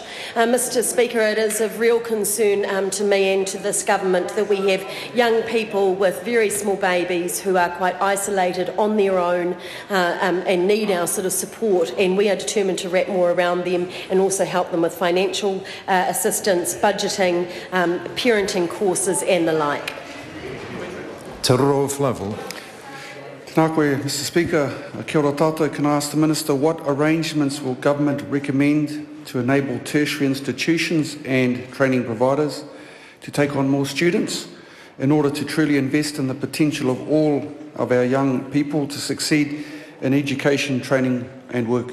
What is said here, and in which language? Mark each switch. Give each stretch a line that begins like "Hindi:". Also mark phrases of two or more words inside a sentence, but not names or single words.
English: Mr Speaker, it is of real concern to me and to this government that we have young people with very small babies who are quite isolated on their own and need our sort of support, and we are determined to wrap more around them and also help them with financial assistance, budgeting, parenting courses and the like. Te Roro Flavel.
Māori: Tēnā koe,
English: Mr Speaker.
Māori: Kia ora tātou.
English: Can I ask the Minister what arrangements will government recommend to enable tertiary institutions and training providers to take on more students in order to truly invest in the potential of all of our young people to succeed in education, training and work?